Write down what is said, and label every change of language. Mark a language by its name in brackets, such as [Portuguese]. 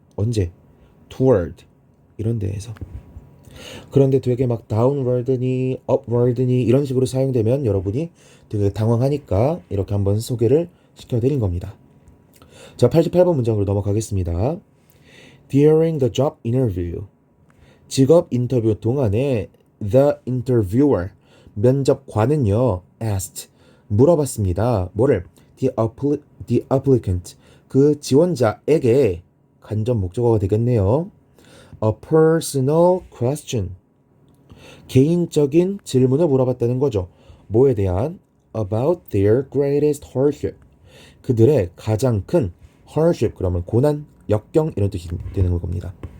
[Korean] 언제? toward 이런 데에서. 그런데 되게 막 downward니 upward니 이런 식으로 사용되면 여러분이 되게 당황하니까 이렇게 한번 소개를 시켜드린 겁니다. 자, 88번 문장으로 넘어가겠습니다. [English] During the job interview [Korean] 직업 인터뷰 동안에 [English] the interviewer [Korean] 면접관은요 [English] asked [Korean] 물어봤습니다. 뭐를? [English] The applicant [Korean] 그 지원자에게 간접 목적어가 되겠네요. [English] A personal question [Korean] 개인적인 질문을 물어봤다는 거죠. 뭐에 대한? [English] About their greatest hardship [Korean] 그들의 가장 큰 hardship 그러면 고난, 역경 이런 뜻이 되는 겁니다.